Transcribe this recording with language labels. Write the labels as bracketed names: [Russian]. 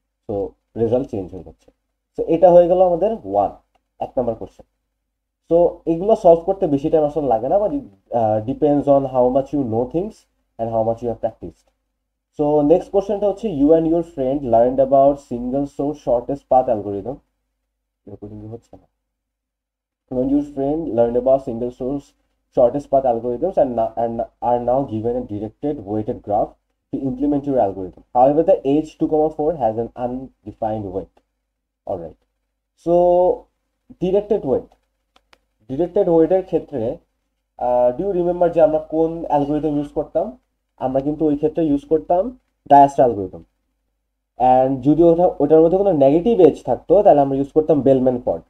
[Bangla] So result change হয়ে যাচ্ছে। So এটা হয়ে গেল আমাদের 1 নম্বর কোশ্চেন। সো এগুলো সলভ করতে বেশি টাইম আসলে লাগে না, [English] But depends on how much you know things and how much you have practised. [Bangla] So next কোশ্চেনটা হচ্ছে, [English] You and your friend learned about single source shortest path algorithm. [Bangla] হচ্ছে না। [English] When your friend learned about single source shortest path algorithms and are now given a directed weighted graph to implement your algorithm. However, the age 2,4 has an undefined weight. All right. So directed weight [Bangla] এর ক্ষেত্রে [English] do you remember [Bangla] যে আমরা কোন algorithm use করতাম? আমরা কিন্তু ওই ক্ষেত্রে ইউজ করতাম ডায়াস্টার অ্যালগোরিদম। অ্যান্ড যদি ওটার মধ্যে কোনো নেগেটিভ এজ থাকতো তাহলে আমরা ইউজ করতাম বেলম্যান ফর্ড।